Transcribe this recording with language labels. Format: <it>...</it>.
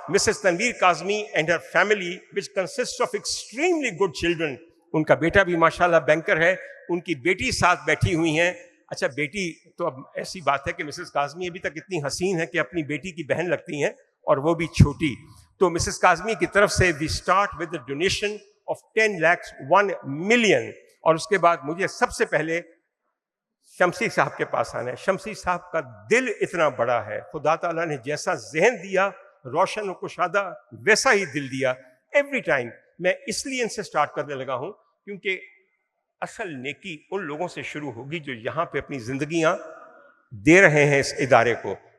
<ur>Mrs Tanveer Kazmi and Hare family</ur> <en>which consists of extremely good children.</en> <ur>ان کا بیٹا بھی ماشاءاللہ banker ہے, ان کی بیٹی ساتھ بیٹھی ہوئی ہیں. اچھا بیٹی تو اب ایسی بات ہے کہ مسز کاظمی ابھی تک اتنی حسین ہے کہ اپنی بیٹی کی بہن لگتی ہیں اور وہ بھی چھوٹی. تو مسز کاظمی کی طرف سے</ur> <en>we start with the donation of 10 lakhs 1 million.</en> <ur>اور اس کے بعد مجھے سب سے پہلے شمسی صاحب کے پاس آنا ہے. شمسی صاحب کا دل اتنا بڑا ہے, خدا تعالیٰ نے جیسا ذہن دیا روشن و کشادہ ویسا ہی دل دیا.</ur> <en>every time</en> <ur>میں اس لیے ان سے سٹارٹ کرنے لگا ہوں کیونکہ اصل نیکی ان لوگوں سے شروع ہوگی جو یہاں پہ اپنی زندگیاں دے رہے ہیں اس ادارے کو.</ur>